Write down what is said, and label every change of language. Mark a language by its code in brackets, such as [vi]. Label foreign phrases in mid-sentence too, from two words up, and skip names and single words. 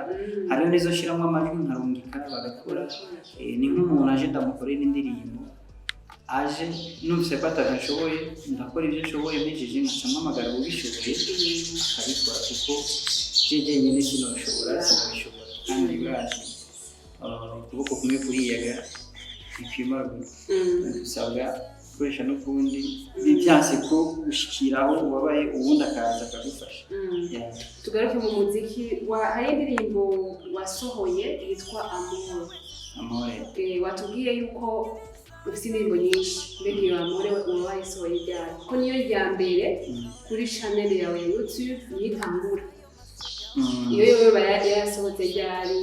[rn] hari n'izo shiramo amajwi nkarungika bagakora ni nk'umuntu aje ndamukorera indirimbo aje numvise ko atabishoboye ndakora ibyo nshoboye mpejeje nkampamagara ubishoboye akabikora kuko jeje nyene sinabishobora kandi birazi ukuboko kumwe kuriyaga ikwimara gusabwa gukoresha n'ukundi byanse ko gushikiraho ubabaye ubundi akaza akagufasha tugaruke mu muziki hari indirimbo wasohoye yitwa Amore watubwiye yuko ufite indirimbo nyinshi mbega iyo Amore wayisohoye ryari kuko niyo ya mbere kuri channel yawe ya YouTube yitangura iyo yasohotse ryari